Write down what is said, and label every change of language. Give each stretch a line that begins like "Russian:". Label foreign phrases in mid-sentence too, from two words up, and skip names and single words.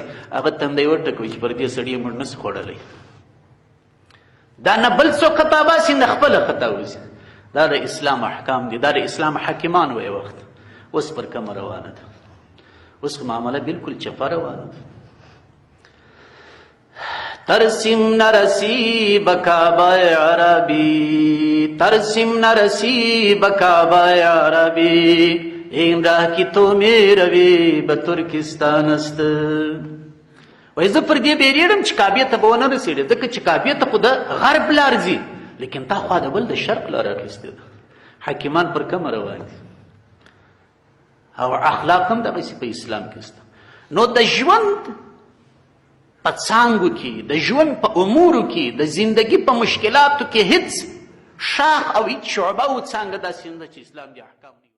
Pashto: هغه تندی وټکوي چې پر دې سړي موږ نسو خوړلی. دا نه بل څوک خطا باسي نه خپله خطا وځي. دا د اسلام احکام دي، دا د اسلام حاکمان وی وخت. اوس پر کومه روانه ده؟ اوس معامله بالکل چپه روانه ده.
Persian: ترسیم نرسی بکابای عربی، ترسیم نرسی بکابای عربی، این راه کی تو میروی به ترکستان است.
Pashto: وای زه پر دې بیریږم چې کعبې ته به ونه رسېږي، ځکه چې کعبې ته خو د غرب لار ځي، لیکن تا خوا د بل د شرق لار اخیستې ده. حاکمان پر کومه روان دي؟ او اخلاق هم دغسې په اسلام کې شته. نو د ژوند په څانګو کې، د ژوند په امورو کې، د زندگی په مشکلاتو کې هیڅ شاخ او هیڅ شعبه او څانګه داسې نه ده چې اسلام دې احکام